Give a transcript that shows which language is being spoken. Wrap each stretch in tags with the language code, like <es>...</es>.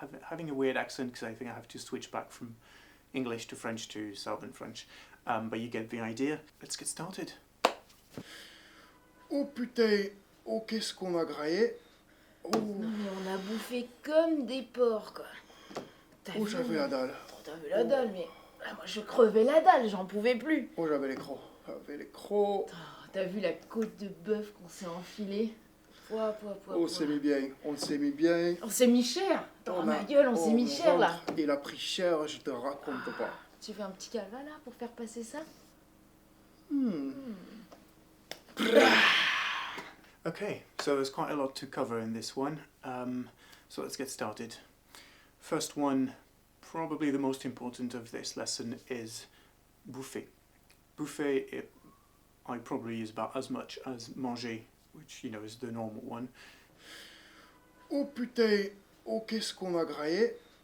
<en>Having a weird accent because I think I have to switch back from English to French to Southern French, but you get the idea. Let's get started.</en> <fr>Oh putain, oh qu'est-ce qu'on a graillé. Oh. Non mais on a bouffé comme des porcs quoi. Oh j'avais la dalle. Oh, t'as vu la dalle, mais ah, moi je crevais la dalle, j'en pouvais plus. Oh j'avais les crocs. J'avais les crocs. Oh, t'as vu la côte de bœuf qu'on s'est enfilée. Pouah. On s'est mis bien, on s'est mis bien. On s'est mis cher. Dans ma gueule, on s'est mis cher là. Il a pris cher, je te raconte pas. Tu fais un petit calva là pour faire passer ça?</fr> <en>Okay, so there's quite a lot to cover in this one, so let's get started. First one, probably the most important of this lesson, is bouffer. Bouffer, I probably use about as much as manger, which, you know, is the normal one.</en> <fr>Oh putain, oh qu'est-ce qu'on a graillé.</fr>